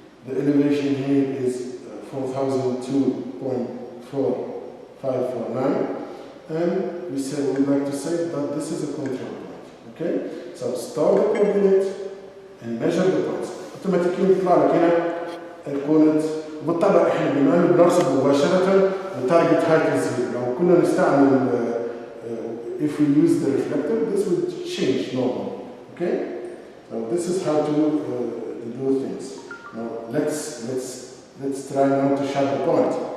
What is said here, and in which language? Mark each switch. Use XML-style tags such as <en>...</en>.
<en>The elevation here is 4,002.4549, and we would like to say that this is a control point. Okay? So store the coordinate and measure the points.</en> <ar>Automatically يطلع لك هنا الكونت. وبالطبع احنا بما انه بنرصد مباشرة التارجت هايت الزيرو. لو كنا نستعمل</ar> <en>if we use the reflector, this would change normally. Okay? So this is how to do things. Now let's try now to shut the point.</en>